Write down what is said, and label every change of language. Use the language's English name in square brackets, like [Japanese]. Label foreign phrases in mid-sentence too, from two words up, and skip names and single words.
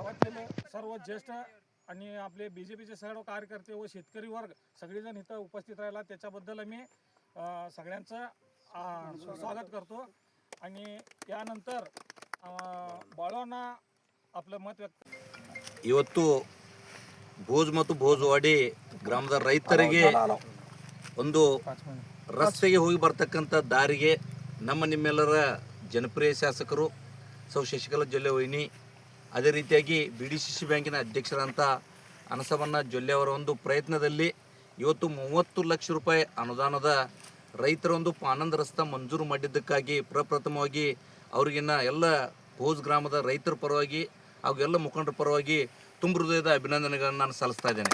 [Marathi] सर्व ज्येष्ठ आणि आपले BJPचे सर्व कार्यकर्ते व शेतकरी वर्ग सगळेजण इथं उपस्थित राहिला, त्याच्याबद्दल मी सगळ्यांचं स्वागत करतो. आणि यानंतर ಬಾಳೋಣ आपलं मत व्यक्त. [Kannada] ಇವತ್ತು ಭೋಜ್ ಮತ್ತು ಭೋಜವಾಡಿ ಗ್ರಾಮದ ರೈತರಿಗೆ ಒಂದು ರಸ್ತೆಗೆ ಹೋಗಿ ಬರ್ತಕ್ಕಂಥ ದಾರಿಗೆ ನಿಮ್ಮೆಲ್ಲರ ಜನಪ್ರಿಯ ಶಾಸಕರು ಶಶಿಕಲಾ ಜೊಲ್ಲೆ ವಹಿನಿ, ಅದೇ ರೀತಿಯಾಗಿ BDCC ಬ್ಯಾಂಕಿನ ಅಧ್ಯಕ್ಷರಂಥ ಅನಸಮಣ್ಣ ಜೊಲ್ಲೆ ಅವರ ಒಂದು ಪ್ರಯತ್ನದಲ್ಲಿ ಇವತ್ತು 30 ಲಕ್ಷ ರೂಪಾಯಿ ಅನುದಾನದ ರೈತರ ಒಂದು ಪಾನಂದ ರಸ್ತೆ ಮಂಜೂರು ಮಾಡಿದ್ದಕ್ಕಾಗಿ ಪ್ರಪ್ರಥಮವಾಗಿ ಅವರಿಗಿನ್ನ ಎಲ್ಲ ಭೋಜ್ ಗ್ರಾಮದ ರೈತರ ಪರವಾಗಿ ಹಾಗೂ ಎಲ್ಲ ಮುಖಂಡರ ಪರವಾಗಿ ತುಂಬ ಹೃದಯದ ಅಭಿನಂದನೆಗಳನ್ನು ನಾನು ಸಲ್ಲಿಸ್ತಾ ಇದ್ದೇನೆ.